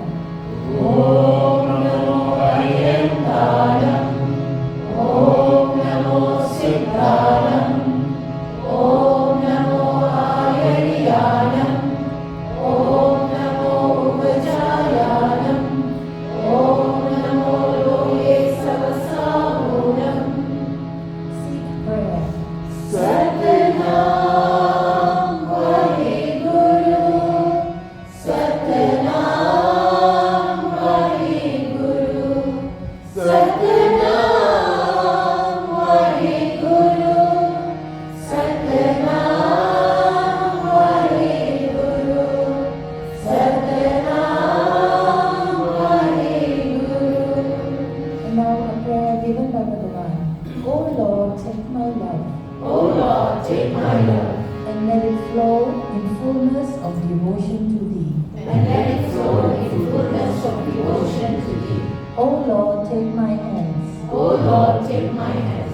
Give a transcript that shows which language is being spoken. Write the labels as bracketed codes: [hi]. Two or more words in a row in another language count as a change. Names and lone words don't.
[pra] ओम् णमो अरिहंताणं, ओम् णमो सिद्धाणं, ओम् णमो आयरियाणं, ओम् णमो उवज्झायाणं, ओम् णमो लोए सव्वसाहूणं. [en] Seek prayer. [pa] ਸਤਿਨਾਮ ਵਾਹਿਗੁਰੂ, ਸਤਿਨਾਮ ਵਾਹਿਗੁਰੂ, ਸਤਿਨਾਮ ਵਾਹਿਗੁਰੂ, ਸਤਿਨਾਮ ਵਾਹਿਗੁਰੂ, ਸਤਿਨਾਮ ਵਾਹਿਗੁਰੂ. [en] And now a prayer given by Bhagavan. O Lord, take my life. O Lord, take my life. And let it flow in fullness of devotion to Thee. And let it flow in fullness of devotion to Thee. O Lord, take my hands. O Lord, take my hands.